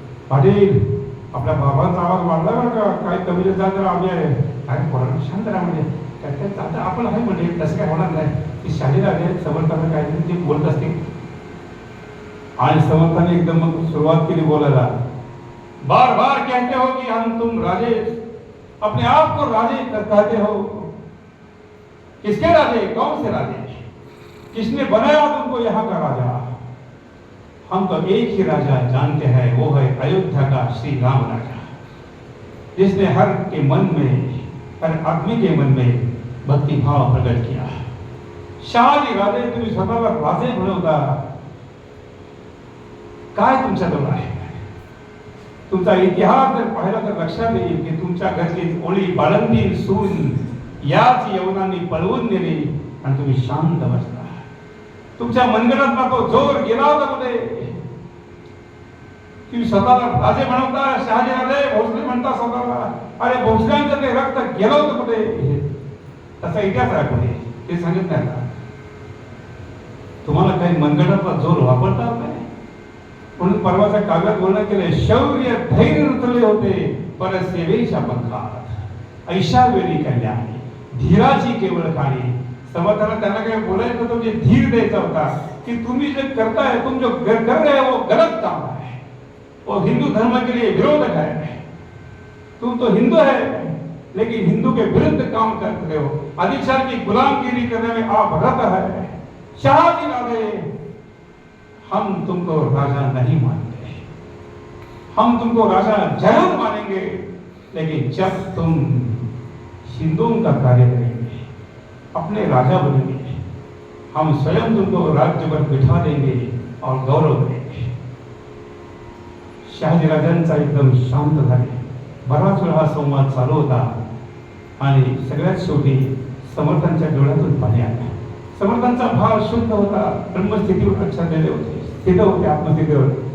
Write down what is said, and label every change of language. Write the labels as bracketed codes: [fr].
[mr] पाटील, आपल्या बाबांचा आवाज वाढला बरं का, काय कमी जात आम्ही आहे काय पोरांना शांत राहा म्हणजे काय आता आपण आहे म्हणजे तसं काय होणार नाही. ती शाळेत आले, समर्थांना काय ते बोलत असते आणि समर्थांनी एकदम मग सुरुवात केली बोलायला. [hi] बार बार कहते हो कि हम तुम राजे, अपने आप को राजे कहते हो. किसके राजे, कौन से राजे, किसने बनाया तुमको यहाँ का राजा? हम तो एक ही राजा जानते हैं, वो है अयोध्या का श्री राम राजा, जिसने हर के मन में, हर आदमी के मन में भक्ति भाव प्रकट किया. [mr] शहाजी राजे, तुम्ही स्वतःला राजे म्हणवता, काय तुमच्याजवळ आहे? तुमचा इतिहास जर पाहिला तर लक्षात येईल की तुमच्या घरची ओळी बाळंतीण सून याच यवनांनी पळवून नेली आणि तुम्ही शांत बसला. तुमच्या मनगटातला तो जोर गेला होता कुठे? तुम्ही स्वतःला राजे म्हणता, शहाजी राजे, भोसले म्हणता स्वतःला. अरे भोसल्यांचं ते रक्त गेलं होतं कुठे? तसा इतिहास आहे कुठे? ते सांगितलं नाही का? तुम्हाला काही मनगटातला जोर वापरता नाही म्हणून परवाच्या काव्यात वर्णन केले, शौर्य धैर्य रुतले होते परसेवेच्या पंखात, ऐशा वेळी कल्याणी धीराची केवळ काळी. समर्थाला त्यांना काय बोलायचं होतं, म्हणजे धीर द्यायचा होता कि तुम्ही जे करताय, [hi] तुम जो कर रहे हो वो गलत काम है, वो हिंदू धर्म के लिए विरोधक है. तुम तो हिंदू है लेकिन हिंदू के विरुद्ध काम कर रहे हो, अधिकार की गुलामगिरी करने में आप रत है. शहाजी राजे, हम तुमको राजा नहीं मानते, हम तुमको राजा जरूर मानेंगे, लेकिन जब तुम हिंदुओं का कार्य करेंगे, अपने राजा बनेंगे, हम स्वयं तुमको राज्य पर बिठा देंगे और गौरव देंगे. [mr] शहाजीराजांचा एकदम शांत झाले. बराच वेळ हा संवाद चालू होता आणि सगळ्यात शेवटी समर्थांच्या डोळ्यातून पाणी आलं. समर्थांचा भाव शुद्ध होता, ब्रह्मस्थितीवर लक्षात होते, स्थित होते आत्मस्थितीवर.